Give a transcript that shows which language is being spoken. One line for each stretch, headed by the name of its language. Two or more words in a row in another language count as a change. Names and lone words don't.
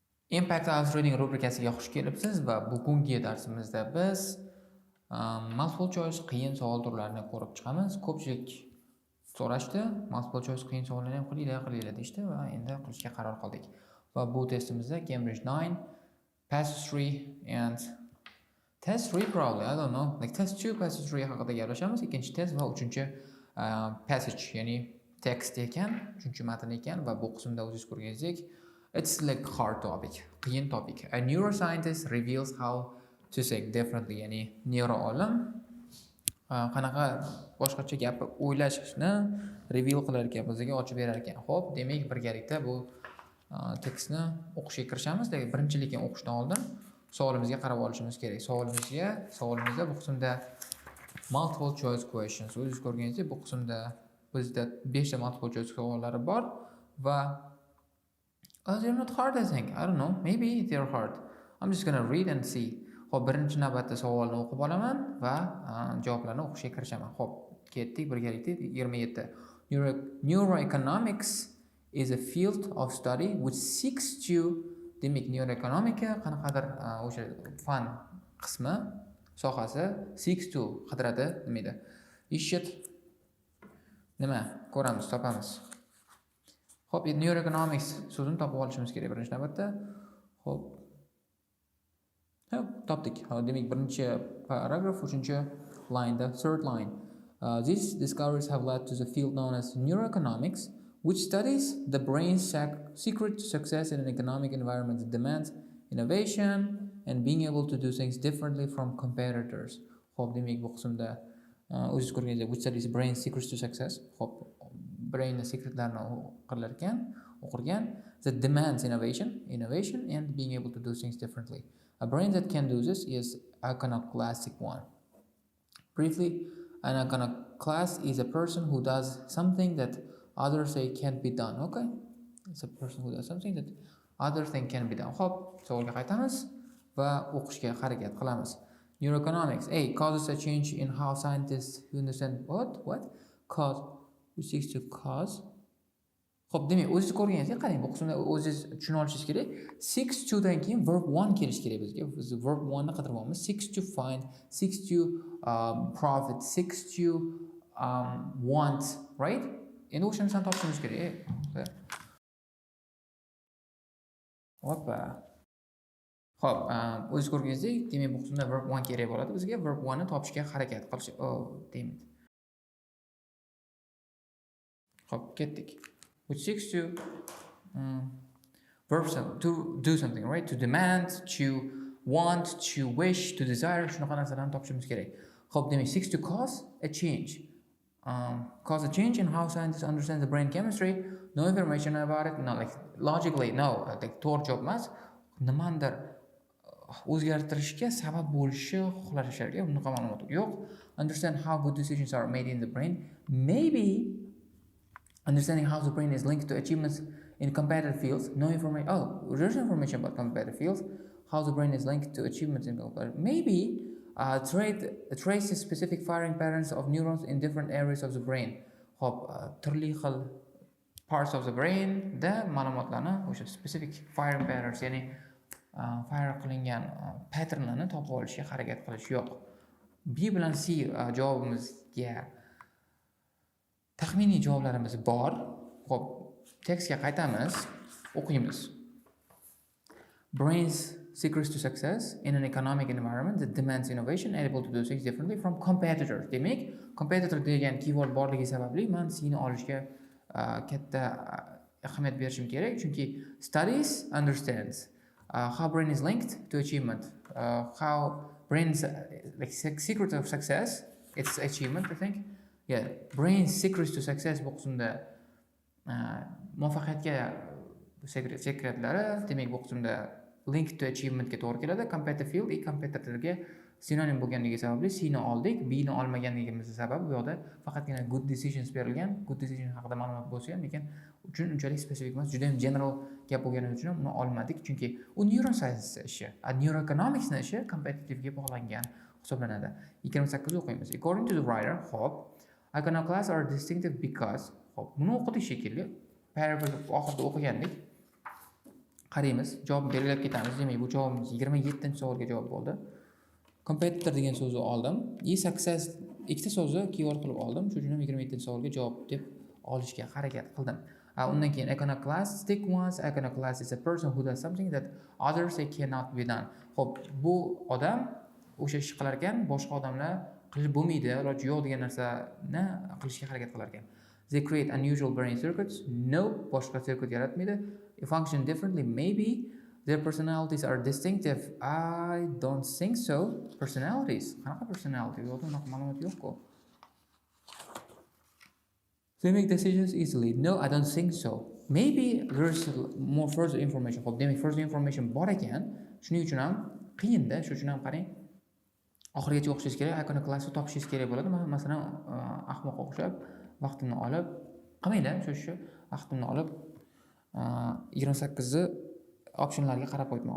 Uzbek: Impactlc reading rubrikasiga xush kelibsiz va bugungi darsimizda biz
English: multiple choice
Uzbek: qiyin savol turlarini ko'rib chiqamiz. Ko'pchilik so'rashdi,
English: multiple choice
Uzbek: qiyin savollarni ham qilinglar deyishdi va endi qilishga qaror qildik. Va bu testimizda
English: Cambridge 9, Passage 3 and Test 3 probably, I don't know. Like Test 2, Passage 3
Uzbek: haqida gaplashamiz. Ikkinchi test va uchinchi Passage, ya'ni text ekan, uchinchi matn ekan va bu qismda o'zingiz ko'rganingizdek
English: it's like hard topic,
Uzbek: qiyin topic.
English: A neuroscientist reveals how to say differently,
Uzbek: ya'ni neuroolim qanaqa boshqacha gapni o'ylashni reveal qilar ekan, bizga ochib berar ekan. Xo'p, demak birgalikda bu tekstni o'qishga kirishamiz. Lekin birinchilikdan o'qishdan oldin savolimizga qarab olishimiz kerak. Savolimizda bu qismda
English: multiple choice questions.
Uzbek: O'zingiz ko'rganingizdek, bu qismda bizda 5 ta
English: multiple choice
Uzbek: savollari bor va
English: they're not hard, I think. I don't know. Maybe they're hard. I'm just gonna read and see.
Uzbek: Xo'p, birinchi navbatda savolni o'qib olaman va javoblarni o'qishga kirishaman. Xo'p, ketdik birgalikda 27.
English: Neuroeconomics is a field of study which seeks to,
Uzbek: demak, neuroeconomica qanaqadir o'sha fan qismi, sohasi
English: seeks to
Uzbek: qidiradi, demaydi. Ishit nima? Ko'ramiz, topamiz. Xo'p, neuroeconomics so'zini topib olishimiz kerak birinchi navbatda. Xo'p. Topdik. Demak, birinchi paragraf, uchinchi line,
English: the third line. These discoveries have led to the field known as neuroeconomics, which studies the brain's secret to success in an economic environment that demands innovation and being able to do things differently from competitors.
Uzbek: Xo'p, demak, bu qismda o'zingiz ko'rganingizdek,
English: which studies brain's secrets to success.
Uzbek: Xo'p, brainning secretlarni o'qirgan,
English: that demands innovation and being able to do things differently. A brain that can do this is iconoclastic one. Briefly, an iconoclast is a person who does something that others say can't be done. Okay, it's a person who does something that others think can be done.
Uzbek: Hop, savolga qaytamiz va o'qishga harakat qilamiz.
English: Neuroeconomics causes a change in how scientists understand what cause, which seeks to cause.
Uzbek: Xo'p, demak, o'zingiz ko'rganingizdek, qarang, bu qismda o'zingiz tushuna olishingiz kerak. Seeks to dan keyin verb 1 kelish kerak bizga. Biz verb 1 ni qidiryapmiz.
English: Seeks to find, seeks to profit, seeks to want, right?
Uzbek: Endi o'sha narsani topishimiz kerak. Hoppa. Xo'p, o'zingiz ko'rganingizdek, demak, bu qismda verb 1 kerak bo'ladi bizga. Verb 1 ni topishga harakat qilish. Deymiz. Xo'p, ketdik.
English: Which seeks to verbs to do something, right? To demand, to want, to wish, to desire.
Uzbek: Shunaqa narsalarni topishimiz kerak. Xo'p, demak,
English: seeks to cause a change. Cause a change in how scientists understand the brain chemistry. No information about it. No, like logically, no. Like
Uzbek: to'g'ri javob emas. Nimandir o'zgartirishga sabab bo'lishi xohlasharga bunaqa ma'lumot yo'q.
English: Understand how good decisions are made in the brain. Maybe understanding how the brain is linked to achievements in competitive fields. No information. There's information about competitive fields. How the brain is linked to achievements in competitive. Maybe traces specific firing patterns of neurons in different areas of the brain.
Uzbek: Hop, turli xil
English: parts of the brain
Uzbek: da ma'lumotlarni o'sha
English: specific firing patterns,
Uzbek: ya'ni fire qilingan patternlarni topib olishga harakat qilish yo'q. B bilan C javobimizga taxminiy javoblarimiz bor. Xo'p, tekstga qaytamiz, o'qiymiz.
English: Brain's secrets to success in an economic environment that demands innovation and able to do things differently from competitors.
Uzbek: Demak, competitor degan keyword borligi sababli men C'ni olishga katta ahamiyat berishim kerak, chunki
English: studies understands how brain is linked to achievement, how brain's like secret of success, it's achievement, I think. Yeah, brain's secrets to success
Uzbek: bu qismda muvaffaqiyatga sekretlari, demak bu qismda
English: link to achievement
Uzbek: ga to'g'ri keladi.
English: Competitive field
Uzbek: competitorga sinonim bo'lganligi sababli C ni oldik. B ni olmaganligimiz sabab bu yoqda faqatgina
English: good decisions
Uzbek: berilgan.
English: Good decision
Uzbek: haqida ma'lumot bo'lsa ham, lekin uchun unchalik spesifik emas, juda ham general gap bo'lgani uchun uni olmadik, chunki u neuroscience ishi, neuroeconomics ishi competitive ga bog'langan hisoblanadi. 28 o'qiymiz.
English: According to the writer, hop, iconoclasts are distinctive because,
Uzbek: hop, buni o'qidik shekilli. Paragraf oxirida o'qigandik. qaraymiz, javob belgilab ketamiz. Demak, bu javobimiz 27-savolga javob bo'ldi. Competitor degan so'zni oldim. Success ikkita so'zni keyword qilib oldim. Shuning uchun ham 27-savolga javob deb olishga harakat qildim. Undan keyin
English: iconoclastic ones. Iconoclast is a person who does something that others say cannot be done.
Uzbek: Xo'p, bu odam o'sha ishni qilar ekan, boshqa odamlar qilib bo'lmaydi, iloji yo'q degan narsani qilishga harakat qilar ekan.
English: They create unusual brain circuits. No,
Uzbek: boshqa circuit yaratmaydi.
English: Function differently. Maybe their personalities are distinctive. I don't think so. Personalities.
Uzbek: Qanaqa personality? Yo'q, unaqa ma'lumot yo'q-ku.
English: They make decisions easily. No, I don't think so. Maybe there's more further information.
Uzbek: Xo'p, demak,
English: further information
Uzbek: bor ekan. Shuning uchun ham qiyinda, shuning uchun ham qarang. Oxirigacha o'qishingiz kerak, iconoclastni topishingiz kerak bo'ladi. Masalan, ahmoqqa o'xshab vaqtimni olib, qilmanglar, shu vaqtimni olib 28 ni optionlarga qarab qo'ydim.